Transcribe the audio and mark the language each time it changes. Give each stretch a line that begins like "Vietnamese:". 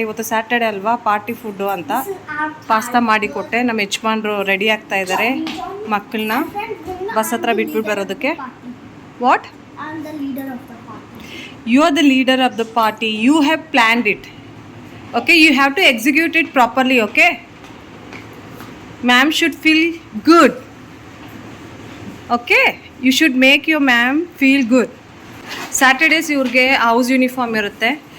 Kannada: ಇವತ್ತು ಸ್ಯಾಟರ್ಡೆ ಅಲ್ವಾ, party food ಅಂತ ಪಾಸ್ತಾ ಮಾಡಿಕೊಟ್ಟೆ. ನಮ್ಮ ಯಜಮಾನ್ರು ರೆಡಿ ಆಗ್ತಾ ಇದ್ದಾರೆ ಮಕ್ಕಳನ್ನ ಬಸ್ ಹತ್ರ ಬಿಟ್ಬಿಟ್ಟು ಬರೋದಕ್ಕೆ.
English: What? I'm the leader of the party. You are the leader of the party. You have planned it. Okay, you have to execute it properly, okay? Ma'am should feel good. Okay? You should make your ma'am feel good.
Kannada: Saturdays ಇವ್ರಿಗೆ house uniform ಇರುತ್ತೆ.